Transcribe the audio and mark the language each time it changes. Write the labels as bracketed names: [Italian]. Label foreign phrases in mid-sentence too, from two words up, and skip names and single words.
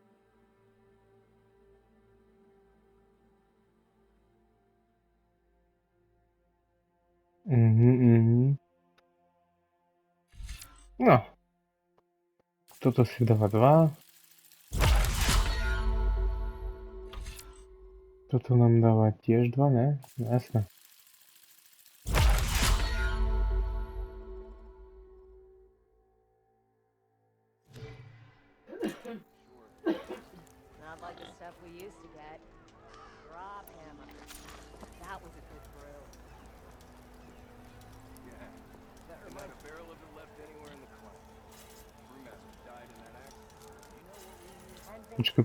[Slovak] No. Toto si dáva 2. Toto nám dáva tiež 2, ne? Jasné. [English] Not like the stuff we used to get. Drop hammer. That was a good brew. Yeah. Not a barrel of it left anywhere in the clan. Brewmaster died in that accident.